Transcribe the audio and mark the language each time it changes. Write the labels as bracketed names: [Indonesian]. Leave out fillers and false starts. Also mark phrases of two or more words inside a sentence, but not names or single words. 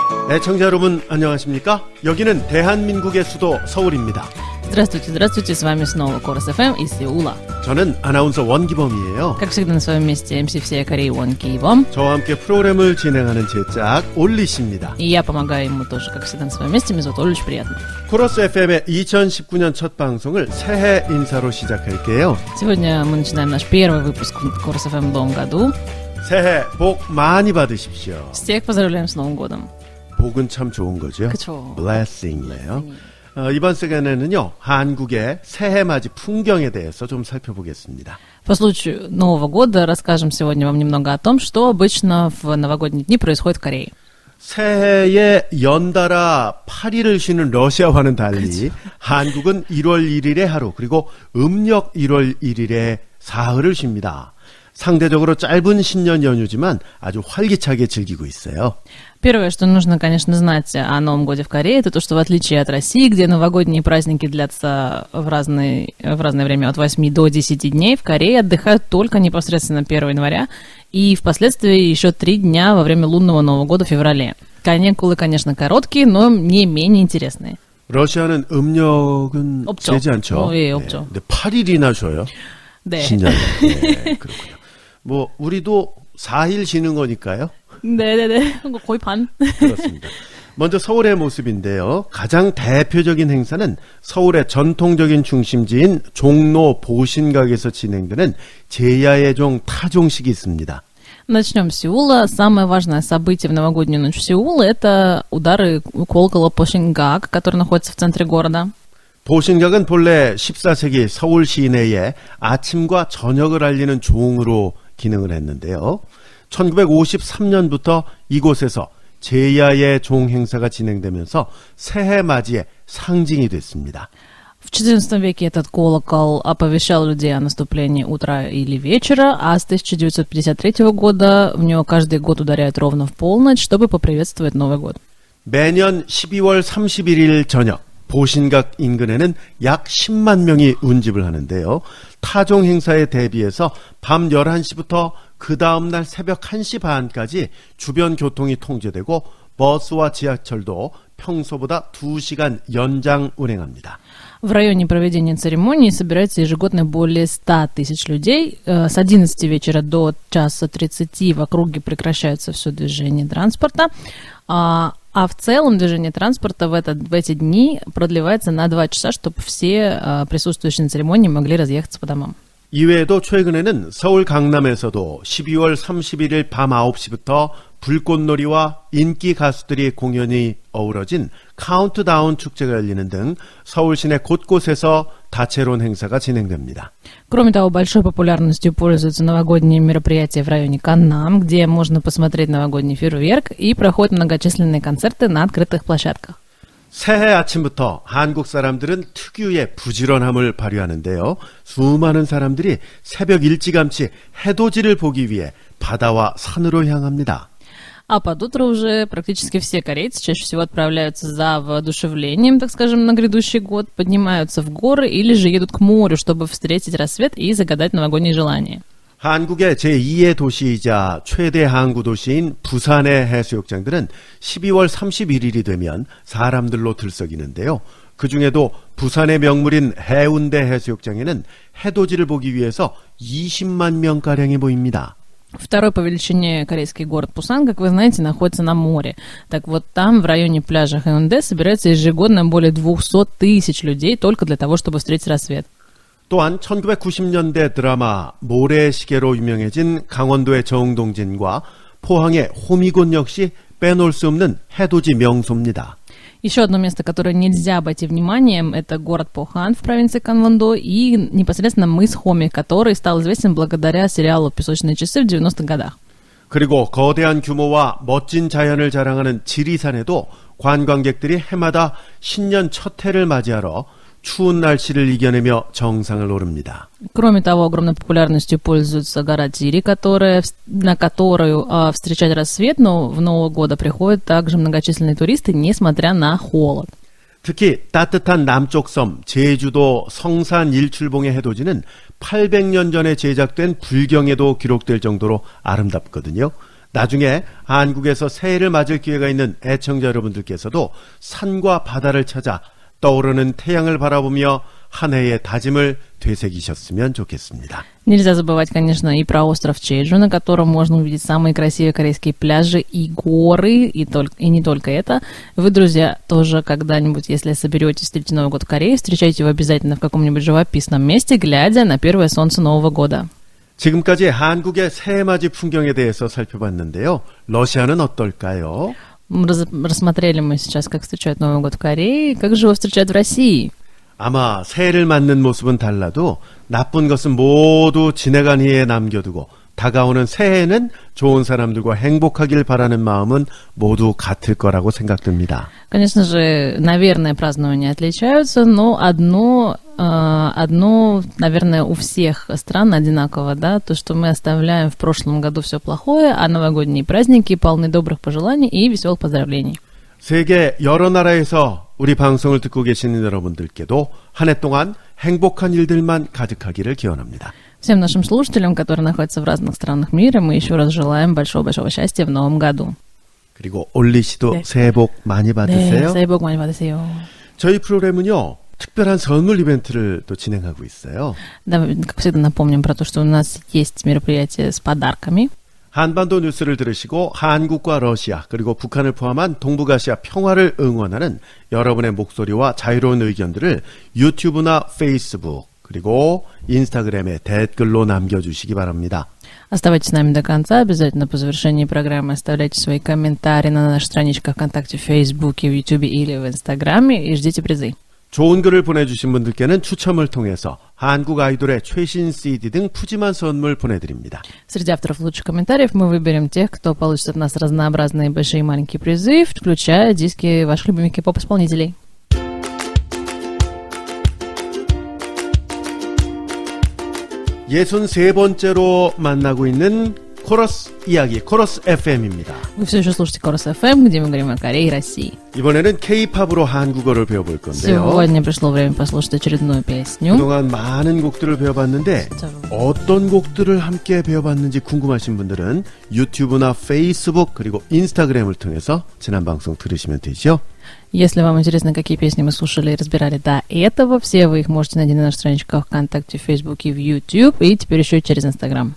[Korean] 애청자 여러분 안녕하십니까? 여기는 대한민국의 수도 서울입니다. [Russian] Здравствуйте, здравствуйте, с вами снова Корос ФМ из Сеула. [Korean] 저는 아나운서 원기범이에요. [Russian] Как всегда на своем месте MC всей Кореи Вон Кибом. [Korean] 저와 함께 프로그램을 진행하는 제 짝 올리 씨입니다. [Russian] И я помогаю ему тоже, как всегда на своем месте. Меня зовут Оля, очень приятно. [Korean] 코러스 FM의 2019년 첫 방송을 새해 인사로 시작할게요. [Russian] Сегодня мы начинаем наш первый выпуск Корос ФМ в новом году. [Korean] 새해 복 많이 받으십시오. [Russian] Всех поздравляем с Новым годом. [Korean] 복은 참 좋은 거죠. 그쵸. Blessing이에요. 이번 시간에는요, 한국의 새해 맞이 풍경에 대해서 좀 살펴보겠습니다. [Russian] По случаю Нового года расскажем сегодня вам немного о том, что обычно в новогодние дни происходит в Корее. [Korean] 새해에 연달아 8일을 쉬는 러시아와는 달리 그렇죠. 한국은 1월 1일의 하루 그리고 음력 1월 1일의 사흘을 쉽니다. 상대적으로 짧은 신년 연휴지만 아주 활기차게 즐기고 있어요. [Russian] Первое, что нужно, конечно, знать о Новом годе в Корее, это то, что в отличие от России, где новогодние праздники длятся в разное время от 8 до 10 дней, в Корее отдыхают только непосредственно 1 января и впоследствии еще 3 дня во время лунного Нового года в феврале. Каникулы, конечно, короткие, но не менее интересные. [Korean] 러시아는 음력은 없죠. 재지 않죠. 예, 없죠. 근데 8일이나 쉬어요. 네. 신년. 네, 그렇군요. 뭐 우리도 4일 쉬는 거니까요. 네네네. 거의 반. 그렇습니다. 먼저 서울의 모습인데요. 가장 대표적인 행사는 서울의 전통적인 중심지인 종로 보신각에서 진행되는 제야의 종 타종식이 있습니다. [Russian] Начнем с Сеула. Самое важное событие в новогоднюю ночь в Сеуле – это удары колокола Посингак, который находится в центре города. [Korean] 보신각은 본래 14세기 서울 시내에 아침과 저녁을 알리는 종으로 기능을 했는데요. 1953년부터 이곳에서 제야의 종 행사가 진행되면서 새해 맞이의 상징이 됐습니다. [Russian] В XIV веке этот колокол оповещал людей о наступлении утра или вечера, а с 1953 года в него каждый год ударяют ровно в полночь, чтобы поприветствовать Новый год. [Korean] 매년 12월 31일 저녁 보신각 인근에는 약 10만 명이 운집을 하는데요. 타종 행사에 대비해서 밤 11시부터 그 다음날 새벽 1시 반까지 주변 교통이 통제되고 버스와 지하철도 평소보다 2시간 연장 운행합니다. [Russian] В районе проведения церемонии собирается ежегодно более 100 тысяч людей. С 11 вечера до часа 30 в округе прекращается все движение транспорта. А в целом движение транспорта в эти дни продлевается на 2 часа, чтобы все присутствующие на церемонии могли разъехаться по домам. [Korean] 이외에도 최근에는 서울 강남에서도 12월 31일 밤 9시부터 불꽃놀이와 인기 가수들이 공연이 어우러진 카운트다운 축제가 열리는 등 서울 시내 곳곳에서 다채로운 행사가 진행됩니다. [Russian] Кроме того, большой популярностью пользуются новогодние мероприятия в районе Каннам, где можно посмотреть новогодний фейерверк, и проходят многочисленные концерты на открытых площадках. [Korean] 새해 아침부터 한국 사람들은 특유의 부지런함을 발휘하는데요. 수많은 사람들이 새벽 일찌감치 해돋이를 보기 위해 바다와 산으로 향합니다. [Russian] А под утро уже практически все корейцы чаще всего отправляются за воодушевлением, так скажем, на грядущий год, поднимаются в горы или же едут к морю, чтобы встретить рассвет и загадать новогодние желания. [Korean] 한국의 제2의 도시이자 최대 항구 도시인 부산의 해수욕장들은 12월 31일이 되면 사람들로 들썩이는데요. 그중에도 부산의 명물인 해운대 해수욕장에는 해돋이를 보기 위해서 20만 명가량이 모입니다. [Russian] Второй по величине корейский город Пусан, как вы знаете, находится на море. Так вот, там, в районе пляжа Хэунде, собирается ежегодно более 200 тысяч людей только для того, чтобы встретить рассвет. [Korean] 또한 1990년대 드라마 모래시계로 유명해진 강원도의 정동진과 포항의 호미곶 역시 빼놓을 수 없는 해돋이 명소입니다. [Russian] Еще одно место, которое нельзя обойти вниманием, это город Похан в провинции Канвондо и непосредственно мыс Хоми, который стал известен благодаря сериалу «Песочные часы» в 90-х годах. [Korean] 그리고 거대한 규모와 멋진 자연을 자랑하는 지리산에도 관광객들이 해마다 신년 첫 해를 맞이하러 추운 날씨를 이겨내며 정상을 오릅니다. [Russian] Кроме того, огромной популярностью пользуется гора Тири, на которую встречать рассвет, но в Нового года приходят также многочисленные туристы, несмотря на холод. [Korean] 특히 따뜻한 남쪽 섬 제주도 성산 일출봉의 해돋이는 800년 전에 제작된 불경에도 기록될 정도로 아름답거든요. 나중에 한국에서 새해를 맞을 기회가 있는 애청자 여러분들께서도 산과 바다를 찾아 떠오르는 태양을 바라보며 한 해의 다짐을 되새기셨으면 좋겠습니다. [Russian] Нельзя забывать, конечно, и про остров Чеджу, на котором можно увидеть самые красивые корейские пляжи и горы, и не только это. Вы, друзья, тоже когда-нибудь, если соберетесь встретить Новый год в Корее, встречайте его обязательно в каком-нибудь живописном месте, глядя на первое солнце Нового года. [Korean] 지금까지 한국의 새해맞이 풍경에 대해서 살펴봤는데요. 러시아는 어떨까요? [Russian] Рассмотрели мы сейчас, как встречают Новый год в Корее, как же его встречают в России. [Korean] 아마 새해를 맞는 모습은 달라도 나쁜 것은 모두 지나간 해에 남겨두고 다가오는 새해에는 좋은 사람들과 행복하길 바라는 마음은 모두 같을 거라고 생각됩니다. [Russian] Конечно же, наверное, празднования отличаются, но одно, наверное, у всех стран одинаково, да, то, что мы оставляем в прошлом году все плохое, а новогодние праздники полны добрых пожеланий и веселых поздравлений. [Korean] 세계 여러 나라에서 우리 방송을 듣고 계시는 여러분들께도 한 해 동안 행복한 일들만 가득하기를 기원합니다. [Russian] Всем нашим слушателям, которые находятся в разных странах мира, мы еще раз желаем большого-большого счастья в новом году. [Korean] 그리고 올리 씨도 네. 새해 복 많이 받으세요. 네, 새해 복 많이 받으세요. 저희 프로그램은요. 특별한 선물 이벤트를 또 진행하고 있어요. [Russian] Да, как всегда напомним про то, что у нас есть мероприятие с подарками. [Korean] 한반도 뉴스를 들으시고 한국과 러시아 그리고 북한을 포함한 동북아시아 평화를 응원하는 여러분의 목소리와 자유로운 의견들을 유튜브나 페이스북 그리고 인스타그램에 댓글로 남겨주시기 바랍니다. [Russian] Оставайтесь с нами до конца. Обязательно по завершении программы оставляйте свои комментарии на наших страничках ВКонтакте, в Фейсбуке, в Ютубе или в Инстаграме и ждите призы. [Korean] 좋은 글을 보내주신 분들께는 추첨을 통해서 한국 아이돌의 최신 CD 등 푸짐한 선물 보내드립니다. [Russian] Среди авторов лучших комментариев мы выберем тех, кто получит от нас разнообразные большие и маленькие призы, включая диски ваших любимых кей-поп-исполнителей. [Korean] 63번째로 만나고 있는 코러스 이야기, 코러스 FM입니다. [Russian] Вы все еще слушаете Корос FM, где мы говорим о Корее и России. [Korean] 이번에는 K-팝으로 한국어를 배워볼 건데요. [Russian] Сегодня пришло время послушать очередную песню. [Korean] 그동안 많은 곡들을 배워봤는데 어떤 곡들을 함께 배워봤는지 궁금하신 분들은 유튜브나 페이스북 그리고 인스타그램을 통해서 지난 방송 들으시면 되죠. [Russian] Если вам интересно, какие песни мы слушали и разбирали до этого, все вы их можете найти на наших страничках ВКонтакте, в Фейсбуке, в YouTube и теперь еще и через Инстаграм.